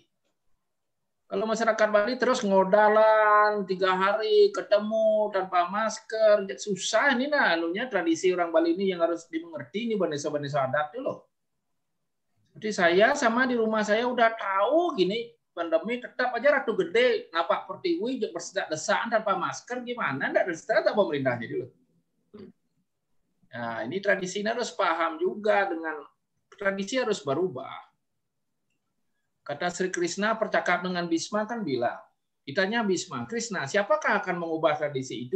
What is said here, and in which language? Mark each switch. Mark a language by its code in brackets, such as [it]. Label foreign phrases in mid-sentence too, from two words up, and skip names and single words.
[id] Kalau masyarakat Bali terus ngodalan 3 hari ketemu tanpa masker, susah ini nah anunya tradisi orang Bali ini yang harus dimengerti ini bangsa-bangsa adat itu loh. Jadi saya sama di rumah saya udah tahu gini pandemi tetap aja ratu gede napak pertiwi bersedak-desaan tanpa masker gimana enggak ada pemerintah jadi loh. Nah, ini tradisinya harus paham juga dengan tradisi harus berubah. Kata Sri Krishna percakap dengan Bhisma kan bilang, ditanya Bhisma, Krishna, siapakah akan mengubah tradisi itu?